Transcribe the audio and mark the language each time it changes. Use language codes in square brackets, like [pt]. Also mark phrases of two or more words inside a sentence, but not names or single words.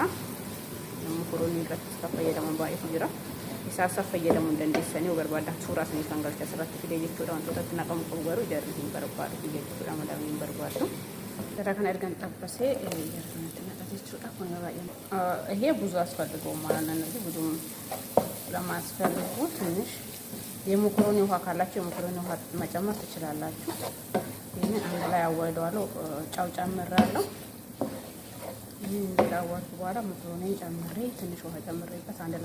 [om] Namni koroonii irratti kan fayyadaman baay'eetu jira. Isaas fayyadamuu hin dandeessanii barbaadan suuraa isaanii kan galcha asirratti fidee jechuudha. Wantoota itti naqamu qabu garuu jarri hin barbaadu jechuudha. Madaamin hin barbaadu. Gara kana ergan xabbasee jarri kanatti naqa jechuudha. Kun baay'ee [am] ይሄ ብዙ አስፈልገውም ማለት ነው። ብዙ ለማስፈልጉ ትንሽ የመኮሮኒ ውሃ ካላችሁ የመኮሮኒ ውሃ መጨመር ትችላላችሁ። ይሄንን አንድ ላይ አዋህደዋለሁ። ጫው ጨምራለሁ። ይሄን እንዳዋልኩ በኋላ መኮሮኒን ጨምሬ ትንሽ ውሃ ጨምሬበት አንድ